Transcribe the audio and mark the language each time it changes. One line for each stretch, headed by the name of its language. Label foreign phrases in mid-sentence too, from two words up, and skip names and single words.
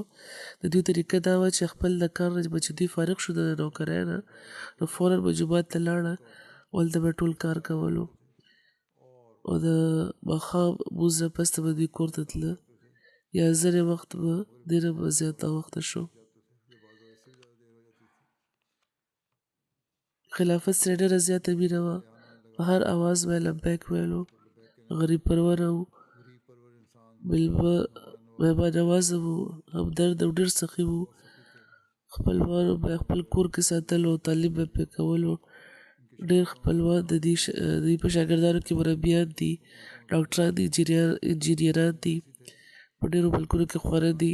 Pashto: د دوی طریقه دا وه چې خپل د کار نه چې دوی فارغ شو د نوکرۍ نه، نو فوراً به جومات ته لاړه او هلته به ټول کار کولو او د ماښام لمونځ نه پس به دوی کور ته تله، یا ځینې وخت به دې نه به زیات ناوخته شو. خلافت سره ډېره زیاته مینه وه، په هر اواز به یې لبیک ویلو. غریب پرونه و، مهمان نوازه و، همدرد او ډېر سخي و. خپلوانو به یې خپل کور کې ساتلو او تعلیم به یې پرې کولو. ډېر خپلوان د دوی په شاګردانو کې مربیان دي، ډاکټران دي، انجینیران دي، په ډېرو ملکونو کې خورا دي.